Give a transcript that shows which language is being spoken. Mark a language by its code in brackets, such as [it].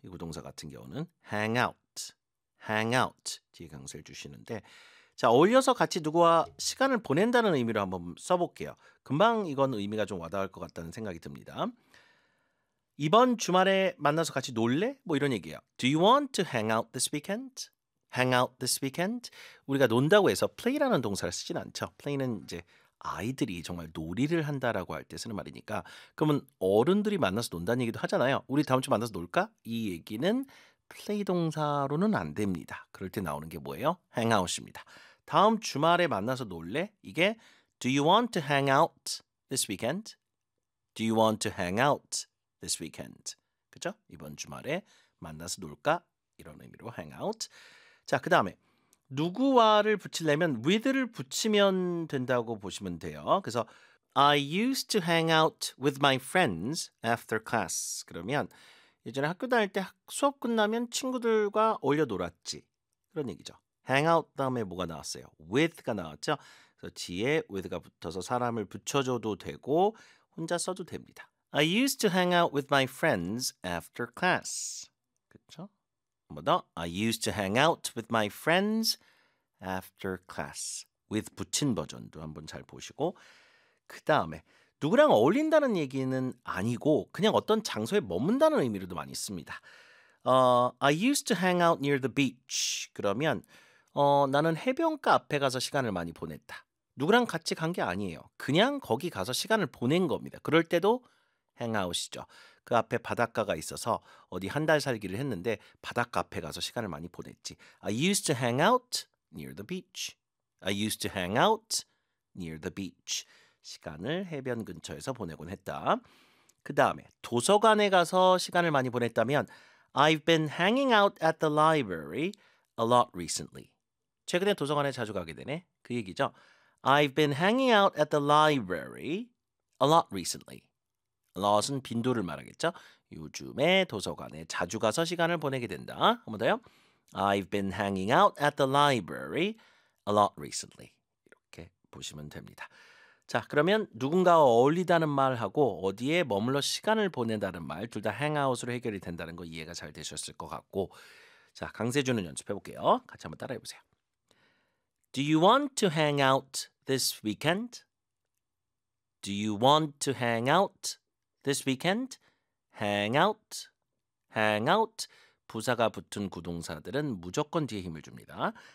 [ko] 이 구동사 같은 경우는 hangout 뒤에 강세를 주시는데, 자, 어울려서 같이 누구와 시간을 보낸다는 의미로 한번 써볼게요. 금방 이건 의미가 좀 와닿을 것 같다는 생각이 듭니다. 이번 주말에 만나서 같이 놀래? 뭐 이런 얘기예요. [en] Do you want to hang out this weekend? Hang out this weekend? [ko] 우리가 논다고 해서 play라는 동사를 쓰진 않죠. play는 이제 아이들이 정말 놀이를 한다라고 할 때 쓰는 말이니까, 그러면 어른들이 만나서 논다는 얘기도 하잖아요. 우리 다음 주 만나서 놀까? 이 얘기는 play 동사로는 안 됩니다. 그럴 때 나오는 게 뭐예요? hang out입니다. 다음 주말에 만나서 놀래? 이게 [en] Do you want to hang out this weekend? Do you want to hang out this weekend? [ko] 그죠? 이번 주말에 만나서 놀까? 이런 의미로 hang out. 자, 그 다음에 누구와를 붙이려면 with를 붙이면 된다고 보시면 돼요. 그래서 [en] I used to hang out with my friends after class. [ko] 그러면 예전에 학교 다닐 때 수업 끝나면 친구들과 어울려 놀았지. 그런 얘기죠. hang out 다음에 뭐가 나왔어요? with가 나왔죠. 그래서 뒤에 with가 붙어서 사람을 붙여줘도 되고 혼자 써도 됩니다. [en] I used to hang out with my friends after class. [ko] 그렇죠? 뭐다? [en] I used to hang out with my friends after class. [ko] with 붙인 버전도 한번 잘 보시고, 그 다음에 누구랑 어울린다는 얘기는 아니고 그냥 어떤 장소에 머문다는 의미로도 많이 씁니다. [en] I used to hang out near the beach. [ko] 그러면 나는 해변가 앞에 가서 시간을 많이 보냈다. 누구랑 같이 간 게 아니에요. 그냥 거기 가서 시간을 보낸 겁니다. 그럴 때도 hangout이죠. 그 앞에 바닷가가 있어서 어디 한 달 살기를 했는데 바닷가 앞에 가서 시간을 많이 보냈지. [en] I used to hang out near the beach. I used to hang out near the beach. [ko] 시간을 해변 근처에서 보내곤 했다. 그 다음에 도서관에 가서 시간을 많이 보냈다면 [en] I've been hanging out at the library a lot recently. [ko] 최근에 도서관에 자주 가게 되네. 그 얘기죠. [en] I've been hanging out at the library a lot recently. [ko] A lot은 빈도를 말하겠죠. 요즘에 도서관에 자주 가서 시간을 보내게 된다. 한 번 더요. [en] I've been hanging out at the library a lot recently. [ko] 이렇게 보시면 됩니다. 자, 그러면 누군가와 어울리다는 말하고 어디에 머물러 시간을 보낸다는 말, 둘 다 hangout으로 해결이 된다는 거 이해가 잘 되셨을 것 같고, 자, 강세 주는 연습해볼게요. 같이 한번 따라해보세요. [en] Do you want to hang out this weekend? Do you want to hang out this weekend? Hang out, hang out. [ko] 부사가 붙은 구동사들은 무조건 뒤에 힘을 줍니다.